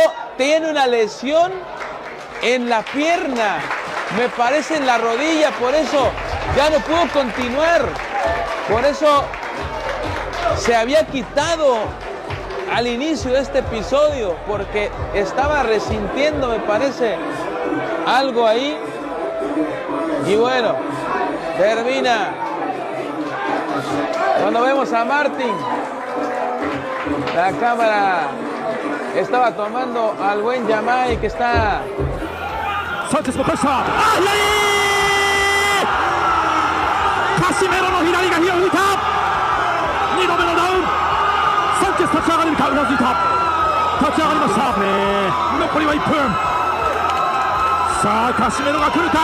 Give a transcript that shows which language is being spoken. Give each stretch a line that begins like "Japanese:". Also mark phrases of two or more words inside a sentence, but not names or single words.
Spanish: Tiene una lesión en la pierna, me parece en la rodilla, por eso ya no pudo continuar, por eso se había quitado al inicio de este episodio, porque estaba resintiendo, me parece, algo ahí, y bueno, termina. Cuando vemos a Martin, la cámara estaba tomando al buen Yamai que está.
Japanese: Sánchez も返した。あ、左。カシメロの左が火を吹いた。2度目のダウン。サンチェス立ち上がれるか、うなずいた。立ち上がりました。残りは1分。さあカシメロが来るか。